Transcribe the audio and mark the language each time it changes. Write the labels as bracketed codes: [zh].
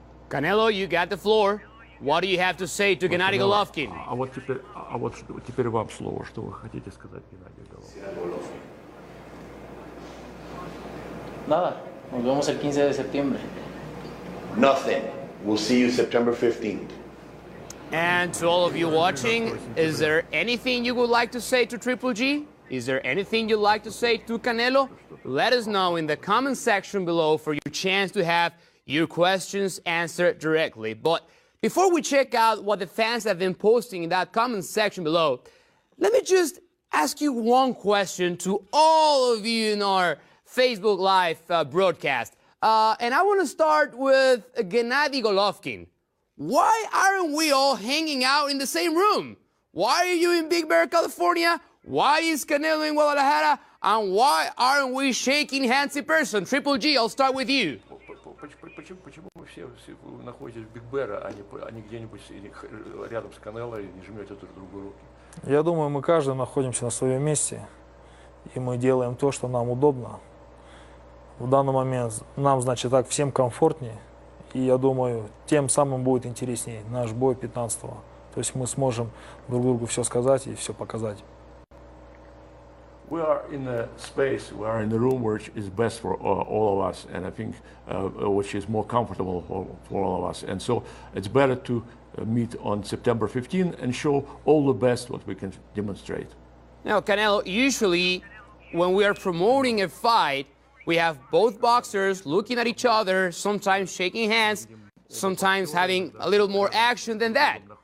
[en] Canelo, you got the floor. What do you have to say to Gennady Golovkin? [ru] А вот теперь вам слово. Что вы хотите сказать, Геннадий Головкин? [es] Nada, nos vemos el 15 de septiembre. [en] Nothing. We'll see you September 15th. And to all of you watching, is there anything you would like to say to Triple G? Is there anything you'd like to say to Canelo? Let us know in the comment section below for your chance to have your questions answered directly. But before we check out what the fans have been posting in that comment section below, let me just ask you one question to all of you in our Facebook Live broadcast. And I want to start with Gennady Golovkin. Why aren't we all hanging out in the same room? Why are you in Big Bear, California? Why is Canelo in Guadalajara? And why aren't we shaking hands in person? Triple G, I'll start with you. [ru] Почему вы все находитесь в Биг Бэр, а не где-нибудь рядом с Канело и не жмете друг другу руки? Я думаю, мы каждый находимся на своем месте, и мы делаем то, что нам удобно. В данный момент нам, значит, так всем комфортнее, и я думаю, тем самым будет интереснее наш бой 15-го. То есть мы сможем друг другу все сказать и все показать. [en] We are in a space, we are in a room which is best for all of us, and I think which is more comfortable for all of us. And so it's better to meet on September 15 and show all the best what we can demonstrate. Now, Canelo, usually when we are promoting a fight, we have both boxers looking at each other, sometimes shaking hands, sometimes having a little more action than that.